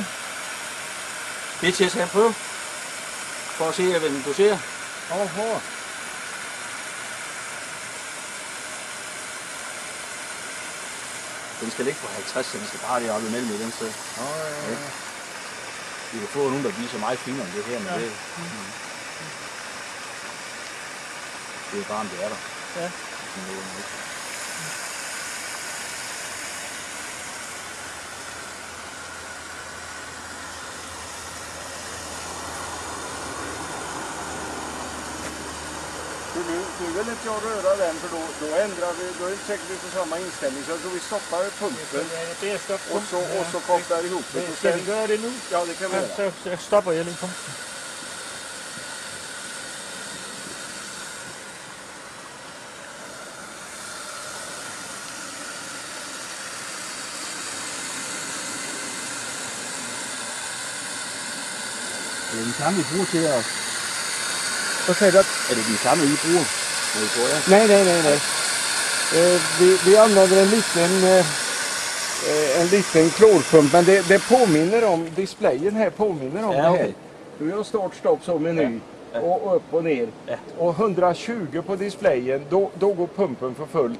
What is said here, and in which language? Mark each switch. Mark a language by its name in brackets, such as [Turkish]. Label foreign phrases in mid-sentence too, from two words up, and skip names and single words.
[Danish] Det er til at tage på, for at se, hvad den doserer. Jaha. Den skal ligge på 50, så den skal bare lige op imellem i den sted. Ja. Vi kan få nogen, der bliver så meget finere end det her, men det, det er bare, om det er der. Ja. [Swedish] Nu vill inte jag röra den, för då ändrar vi, då är det säkert vi får samma inställning. Så jag tror vi stoppar pumpen och så kopplar ihop det. [Danish] Skal vi gøre det nu? [Swedish] Ja, det kan vi göra. [Danish] Så stopper jeg lige pumpen. Det er den samme, vi bruger til at... [Swedish] Vad säger du? [Danish] Er det den samme, I bruger? [Swedish] Nej. Vi använder en liten klorpump, men det påminner om, displayen här påminner om det här. Vi har start, stopp, så meny och upp och ner. Och 120 på displayen, då går pumpen för fullt.